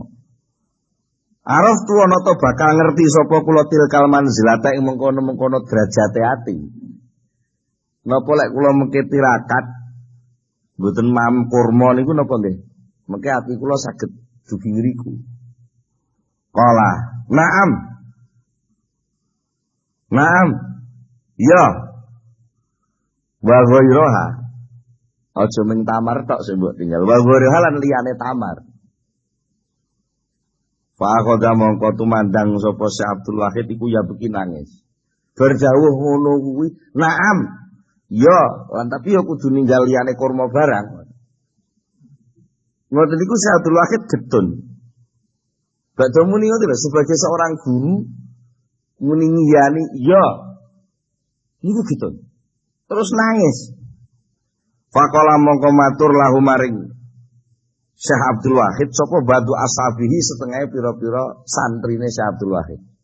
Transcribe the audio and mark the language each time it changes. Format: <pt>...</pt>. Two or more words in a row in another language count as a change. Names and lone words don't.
<ar>عرفت أنا</ar> <jv>to bakal ngerti sapa kula</jv> <ar>تلك المنزلة</ar> <jv>ing mengkono-mengkono derajate ati. Napa lek kula mengke tirakat mboten mam kurma niku napa nggih? Mengke ati kula saged dugi ngriku.</jv> <ar>قال نعم نعم. Ya. وغيرها.</ar> <jv>Aja mung tamar tok sing mbok tinggal.</jv> <ar>وغيرها</ar> <jv>lan liyane tamar.</jv> <ar>فقعد</ar> <jv>mongko tumandang sapa si Abdul Wahid iku ya beki nangis. Berdawuh ngono kuwi, na'am. Ya, lan tapi ya kudu ninggal liyane kurma barang. Ngoten niku si Abdul Wahid getun. Badhe muni ngoten</jv> <id>sebagai seorang guru</id> <jv>muni ngiyani, ya. Niku getun. Terus nangis. Faqala mongko matur lahu maring Syekh Abdul Wahid sapa</jv> <ar>بعض أصحابه</ar> <jv>setengah pira-pira santrine Syekh Abdul Wahid.</jv>